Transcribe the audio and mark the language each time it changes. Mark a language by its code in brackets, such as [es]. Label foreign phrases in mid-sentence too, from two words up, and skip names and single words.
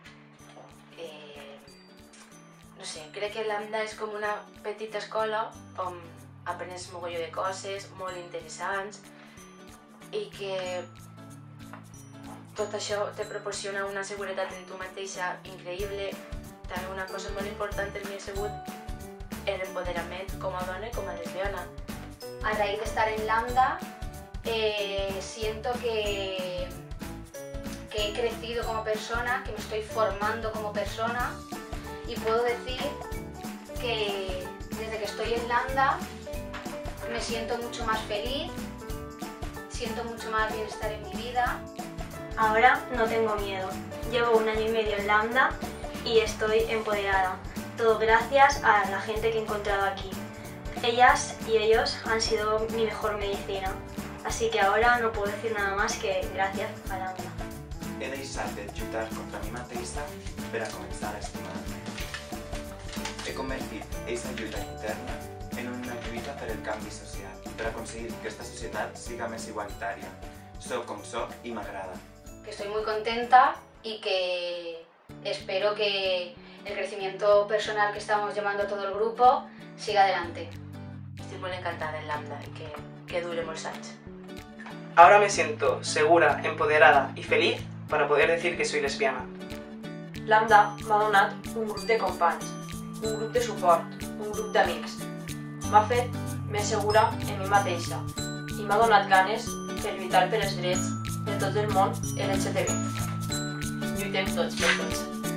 [ca] No sé, crec que Lambda és com una petita escola on aprens mogolló de coses molt interessants i que tot això te proporciona una seguretat en tu mateixa increïble. També una cosa molt important per mi ha sigut el empoderament com a dona i com a lesbiana. [es] A raíz de estar en Lambda, siento que he crecido como persona, que me estoy formando como persona y puedo decir que desde que estoy en Lambda me siento mucho más feliz, siento mucho más bienestar en mi vida. Ahora no tengo miedo. Llevo un año y medio en Lambda y estoy empoderada. Todo gracias a la gente que he encontrado aquí. Ellas y ellos han sido mi mejor medicina. Así que ahora no puedo decir nada más que gracias a Lambda. [ca] He deixat de lluitar contra mi mateixa per a començar a estimar-me. He convertit aquesta lluita interna en una lluita per el canvi social, per aconseguir que esta societat siga més igualitària. Soc com soc i m'agrada. [es] Que estoy muy contenta y que espero que el crecimiento personal que estamos llevando todo el grupo siga adelante. [ca] Estic molt encantada en Lambda i que dure molts anys. [es] Ahora me siento segura, empoderada y feliz para poder decir que soy lesbiana. [ca] Lambda m'ha donat un grup de companys, un grup de suport, un grup d'amics. M'ha fet més segura en mi mateixa i m'ha donat ganes per lluitar per els drets de tot el món LGTB. Lluitem tots per tots.